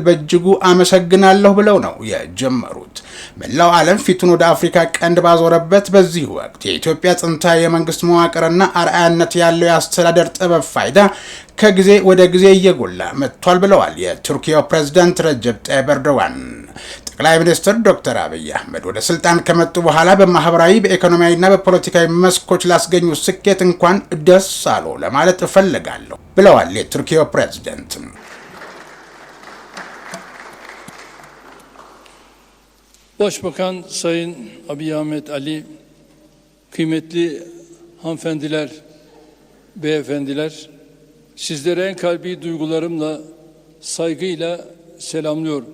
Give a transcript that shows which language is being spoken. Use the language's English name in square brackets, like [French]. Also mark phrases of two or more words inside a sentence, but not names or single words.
[Amharic] በእጅጉ አመሰግናለሁ ብለው ነው የጀመሩት። መላው ዓለም ፊቱን ወደ አፍሪካ ቀንድ ባዞረበት በዚህ ወቅት የኢትዮጵያ ጥንታዊ የመንግስት መዋቅርና አርአያነት ያለው የአስተዳደር ጥበብ ፋይዳ ከጊዜ ወደ ጊዜ እየጎላ መጥቷል ብለዋል የቱርኪያው ፕሬዝዳንት ረጀብ ጣይብ ኤርዶጋን። ጠቅላይ ሚኒስትር ዶክተር አብይ አህመድ ወደ ስልጣን ከመጡ በኋላ በማህበራዊ በኢኮኖሚያዊና በፖለቲካዊ መስኮች ላስገኙ ስኬት እንኳን ደስ አሎ ለማለት እፈልጋለሁ ብለዋል የቱርኪያው ፕሬዝዳንት። [Turkish] Başbakan Sayın Abiy Ahmet Ali, kıymetli hanımefendiler, beyefendiler, sizlere en kalbi duygularımla, saygıyla selamlıyorum.